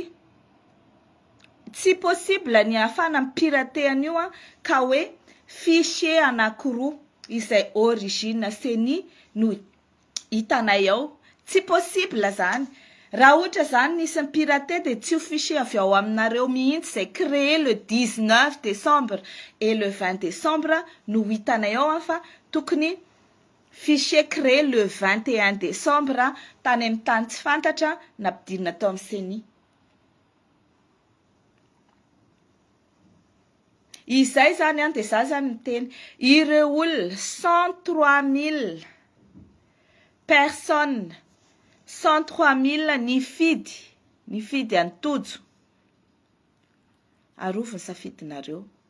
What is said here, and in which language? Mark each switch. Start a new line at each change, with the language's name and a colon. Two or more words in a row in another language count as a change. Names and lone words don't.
Malagasy: Tsy possible ny ahafana mipirate an'io ka hoe fichier anankiroa izay origine CENI no hitanay ao. Tsy possible zany. Raha ohatra zany nisy pirate dia tsy ho fichier avy ao aminareo mihitsy izay
French: créé le 19 décembre et le 20 décembre
Malagasy: no hitanay ao fa tokony fichier
French: créé le 21 décembre
Malagasy: tany amin'ny tany tsy fantatra nampidirina tao amin'ny CENI. Izay zany dia za zany miteny ireo olona 103 000 personnes 103 000 nifidy antojo aroviny safidinareo.